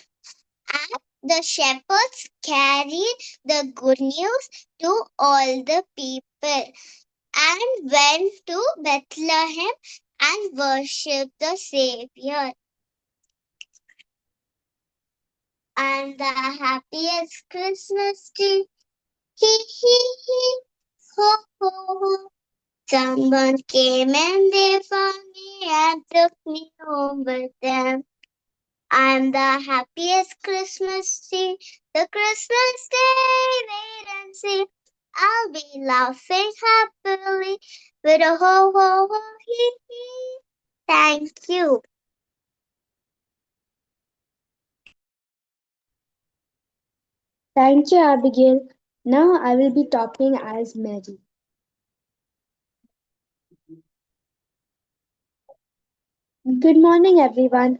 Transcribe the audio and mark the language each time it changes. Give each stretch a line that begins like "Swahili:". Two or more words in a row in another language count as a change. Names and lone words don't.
English: And the shepherds carried the good news to all the people and went to Bethlehem and worshipped the Savior. And the happiest Christmas tree, hee hee hee, ho ho ho. Someone came and they found me and took me home with them. I'm the happiest Christmas tree, the Christmas day, wait and see. I'll be laughing happily with a ho ho ho hee hee. Thank you. Thank you, Abigail. Now I will be talking as Mary. Good morning, everyone.